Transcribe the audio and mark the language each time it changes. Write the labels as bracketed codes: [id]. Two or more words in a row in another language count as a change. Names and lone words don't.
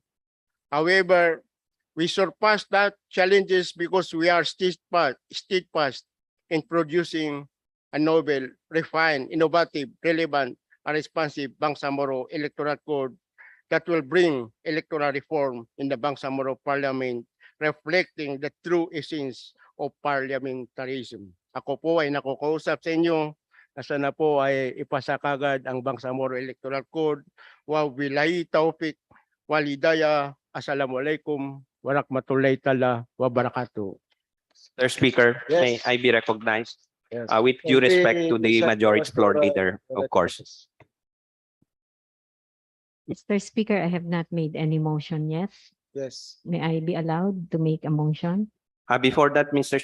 [en] However, we surpassed that challenges because we are steadfast in producing a novel, refined, innovative, relevant, and responsive Bangsamoro Electoral Code that will bring electoral reform in the Bangsamoro Parliament, reflecting the true essence of parliamentarism. [tl] Ako po ay nakukausap sa inyo na sana po ay ipasa kagad ang Bangsamoro Electoral Code. [ar] وبالله التوفيق والهداية. السلام عليكم ورحمة الله تعالى وبركاته. [en] Mr. Speaker, may Yes. I be recognized? Yes. With due respect to the Isa- majority floor leader, of course. Mr. Speaker, I have not made any motion yet. Yes. May I be allowed to make a motion? Before that, Mr.